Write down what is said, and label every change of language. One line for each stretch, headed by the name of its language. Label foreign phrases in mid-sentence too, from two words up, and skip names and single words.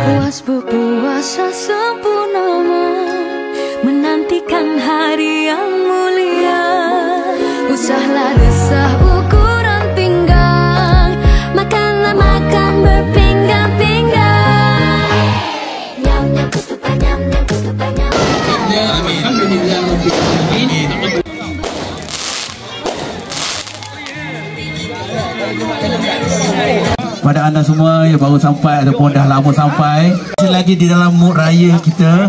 Malay: Puas berpuasa sempurnama, menantikan hari yang mulia. Usahlah resah ukuran pinggang, makanlah makan berpinggan-pinggan. Nyam-nyam ketupat, nyam-nyam ketupat, nyam. Pada anda semua yang baru sampai ataupun dah lama sampai, masih lagi di dalam mood raya kita.